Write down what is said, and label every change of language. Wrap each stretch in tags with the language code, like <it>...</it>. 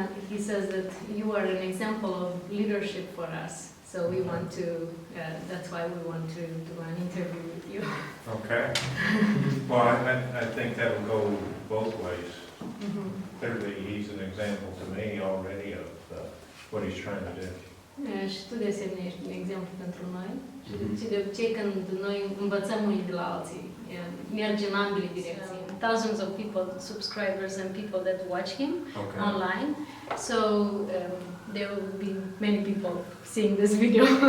<en>He says that you are an example of leadership for us, so we want to, that's why we want to do an interview with you. Okay. Well, I think that will go both ways. Clearly, he's an example to me already of what he's trying to do.</en> <ro>Și tu de asemenea ești un exemplu pentru noi. Și de obicei când noi învățăm unii de la alții, merge în ambele direcții.</ro> <en>Thousands of people, subscribers and people that watch him online. So there will be many people seeing this video.</en>